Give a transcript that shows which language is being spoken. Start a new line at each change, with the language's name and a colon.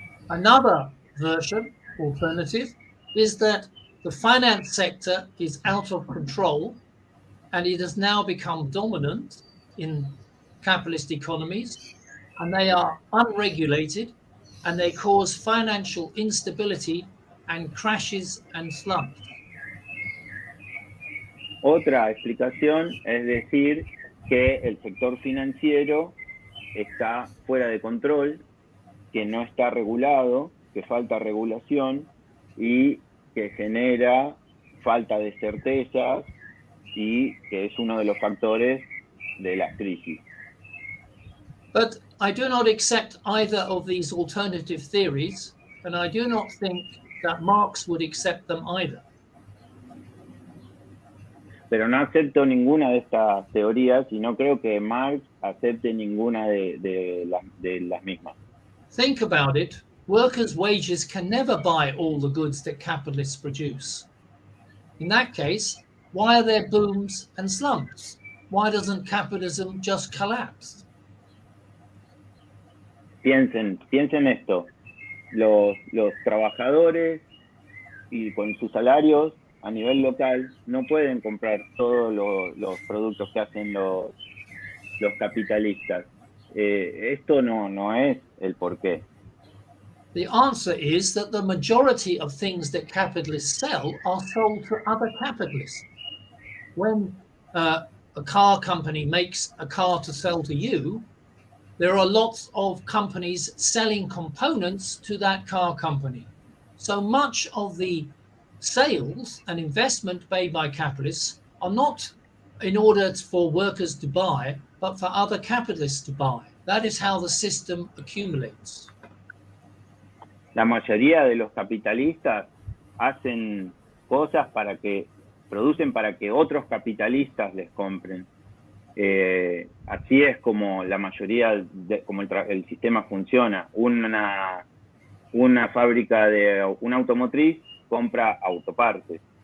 English: Another version, alternative, is that the finance sector is out of control and it has now become dominant in capitalist economies, and they are unregulated and they cause financial instability and crashes and slumps.
Spanish: Otra explicación es decir que el sector financiero está fuera de control, que no está regulado, que falta regulación y que genera falta de certezas y que es uno de los factores de las crisis.
English: But I do not accept either of these alternative theories, and I do not think that Marx would accept them either.
Spanish: Pero no acepto ninguna de estas teorías y no creo que Marx acepte ninguna de las mismas.
English: Think about it. Workers' wages can never buy all the goods that capitalists produce. In that case, why are there booms and slumps? Why doesn't capitalism just collapse?
Spanish: Piensen esto. Los trabajadores y con sus salarios a nivel local no pueden comprar todos los productos que hacen los capitalistas. Esto no es el porqué.
English: The answer is that the majority of things that capitalists sell are sold to other capitalists. When a car company makes a car to sell to you, there are lots of companies selling components to that car company. So much of the sales and investment made by capitalists are not in order for workers to buy, but for other capitalists to buy. That is how the system accumulates.
Spanish: La mayoría de los capitalistas hacen cosas producen para que otros capitalistas les compren. Así es como la mayoría, como el sistema funciona. Una fábrica de una automotriz compra autopartes.